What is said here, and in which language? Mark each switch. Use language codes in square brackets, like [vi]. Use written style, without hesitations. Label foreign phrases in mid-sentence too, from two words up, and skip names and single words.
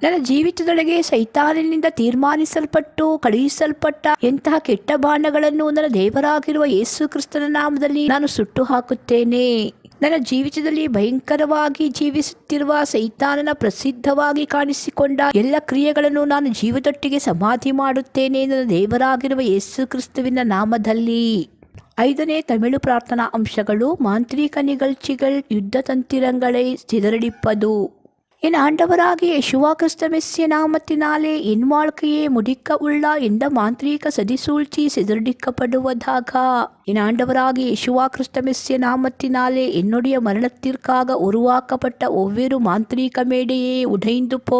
[kn] ನನ್ನ ಜೀವಿತದೊಳಗೆ ಸೈತಾನನಿಂದ ತೀರ್ಮಾನಿಸಲ್ಪಟ್ಟು ಕಳುಹಿಸಲ್ಪಟ್ಟ ಎಂತಹ ಕೆಟ್ಟ ಬಾಣಗಳನ್ನು ನನ್ನ ದೇವರಾಗಿರುವ ಯೇಸು ಕ್ರಿಸ್ತನ ನಾಮದಲ್ಲಿ ನಾನು ಸುಟ್ಟು ಹಾಕುತ್ತೇನೆ. ನನ್ನ ಜೀವಿತದಲ್ಲಿ ಭಯಂಕರವಾಗಿ ಜೀವಿಸುತ್ತಿರುವ ಸೈತಾನನ ಪ್ರಸಿದ್ಧವಾಗಿ ಕಾಣಿಸಿಕೊಂಡ ಎಲ್ಲ ಕ್ರಿಯೆಗಳನ್ನು ನಾನು ಜೀವದೊಟ್ಟಿಗೆ ಸಮಾಧಿ ಮಾಡುತ್ತೇನೆ ನನ್ನ ದೇವರಾಗಿರುವ ಯೇಸು ಕ್ರಿಸ್ತುವಿನ ನಾಮದಲ್ಲಿ. 5ನೇ ತಮಿಳು ಪ್ರಾರ್ಥನಾ ಅಂಶಗಳು. [ta] மாந்திரீக நிகழ்ச்சிகள் யுத்த தந்திரங்களை சிதறடிப்பது. என் ஆண்டவராகிய யெஷுவா கிறிஸ்து மெஸ்ஸிய நாமத்தினாலே என் வாழ்க்கையை முடிக்க உள்ள எந்த மாந்திரீக சதிசூழ்ச்சி சிதறடிக்கப்படுவதாக. என் ஆண்டவராகிய யெஷுவா கிறிஸ்து மெஸ்ஸிய நாமத்தினாலே என்னுடைய மரணத்திற்காக உருவாக்கப்பட்ட ஒவ்வொரு மாந்திரீக மேடையே உடைந்து போ.